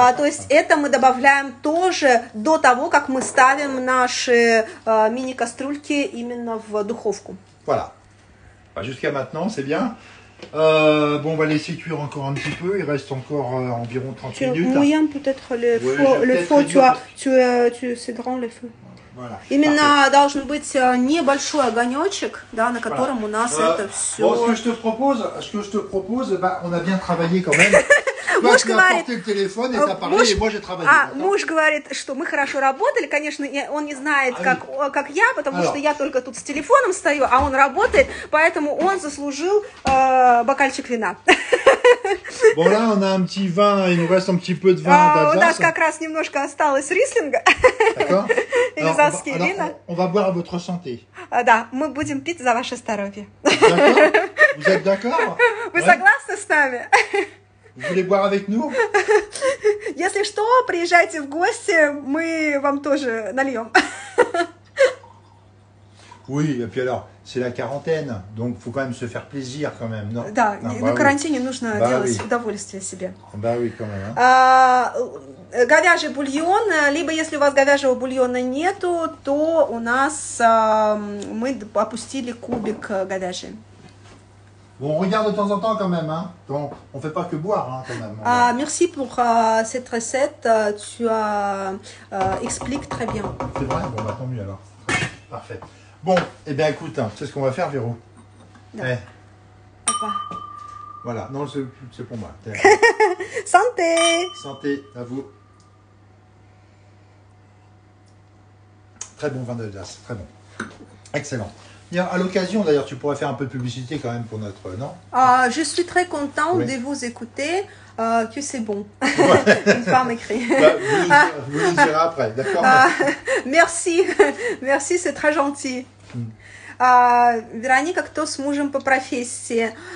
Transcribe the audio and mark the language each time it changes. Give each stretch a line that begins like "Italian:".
Russian: То есть это мы добавляем тоже до того, как мы ставим наши мини-кастрюльки именно в духовку.
French: Voilà. Jusqu'à maintenant, c'est bien. Bon, on va laisser cuire encore un petit peu. Il reste encore environ 30 minutes. Moyen peut-être le feu, c'est grand le feu. Voilà.
Russian: Именно должен быть небольшой огонечек, да, на котором у нас это все.
French: Bon, ce que je te propose, bah, on a bien travaillé quand même.
Russian: Муж
French: tu as porté le téléphone et t'as parlé, et moi j'ai travaillé.
Russian: Муж говорит, что мы хорошо работали, конечно, он не знает, как я, потому что я только тут с телефоном стою, а он работает, поэтому он заслужил бокальчик вина.
French: Bon, là, on a un petit vin, il nous reste un petit peu de vin d'Alsace.
Russian: У нас как раз немножко осталось рислинга.
French: D'accord.
Russian: Эльзасские вина.
French: On va boire à votre santé.
Russian: Да, мы будем пить за ваше здоровье.
French: D'accord. Vous êtes d'accord?
Russian: Вы согласны с нами?
French: Vous voulez boire avec nous?
Russian: Если что, приезжайте в гости, мы вам тоже нальем.
French: Oui, et puis alors, c'est la quarantaine, donc il faut quand même se faire plaisir quand même, non?
Russian: Да, на карантине нужно делать удовольствие себе.
French: Bah oui, quand même.
Russian: Говяжий бульон, либо если у вас говяжьего бульона нету, то у нас мы опустили кубик говяжий.
French: Bon, on regarde de temps en temps quand même, hein. Donc, on fait pas que boire, hein, quand même. Merci pour cette recette, tu expliques très bien. C'est vrai? Bon, bah tant mieux alors. Parfait. Bon, eh bien écoute, hein, tu sais ce qu'on va faire, Véro? Ouais. Voilà, non, c'est pour moi. Santé! Santé à vous. Très bon vin d'Alsace, très bon. Excellent. À l'occasion, d'ailleurs, tu pourrais faire un peu de publicité quand même pour notre... Non? Je suis très contente de vous écouter, que c'est bon. Une femme écrit. Vous le direz après, d'accord? Merci, merci, c'est très gentil.
Russian: Véronique, кто с мужем по профессии?